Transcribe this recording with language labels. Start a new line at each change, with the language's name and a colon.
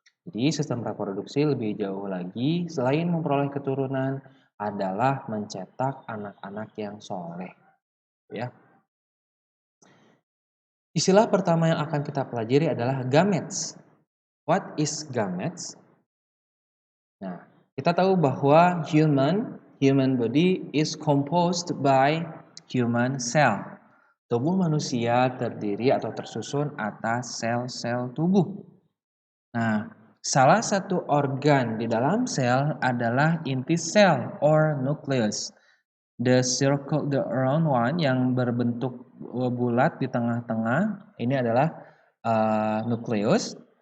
Indonesian: Jadi sistem reproduksi lebih jauh lagi, selain memperoleh keturunan, adalah mencetak anak-anak yang soleh. Ya. Istilah pertama yang akan kita pelajari adalah gametes.
English: What is gametes?
Indonesian: Nah, kita tahu bahwa
English: human body is composed by human cell.
Indonesian: Tubuh manusia terdiri atau tersusun atas sel-sel tubuh. Nah, salah satu organ di dalam sel adalah inti sel or nucleus.
English: The circle, the round one
Indonesian: yang berbentuk bulat di tengah-tengah, ini adalah nukleus.